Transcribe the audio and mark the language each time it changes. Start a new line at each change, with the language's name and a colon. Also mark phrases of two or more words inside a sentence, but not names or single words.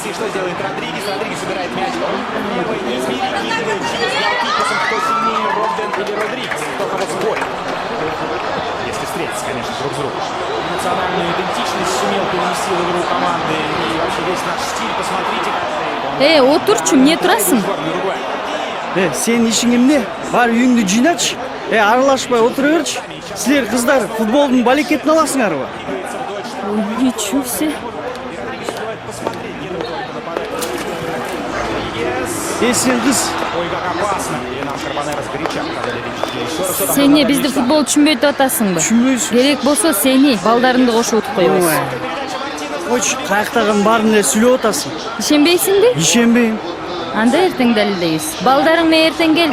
Russian: И что делает Родригес? Родригес убирает мяч. Левый низ перекидывает через голкипером. Кто сильнее, Родден или Родригес? Кто кого спорит? Если встретиться, конечно, друг с другом. Национальную идентичность сумел перенести в игру команды. И вообще весь наш стиль. Посмотрите, как...
Kyrgyz: Отурчу, эмне турасың? Сен ишиң эмне? Бар үйүңдү жыйначы. Аралашпай отура берчи. Силер кыздар футболдун балекетин аласыңарбы? Ой,
Russian: ничего себе.
Kyrgyz: Сен кыз. Ой,
Russian: как опасно. И нам Карбонера сгоряча показали.
Kyrgyz: Сен эмне бизди футбол түшүнбөй атасыңбы? Түшүнбөйсүң. Керек болсо сени балдарыңды кошуп утуп койбойсуң. Ойчу, каяктаган баарын эле сүйлөп атасың. Ишенбейсиңби? Ишенбейм. Анда эртең далилдейбиз. Балдарың менен эртең кел.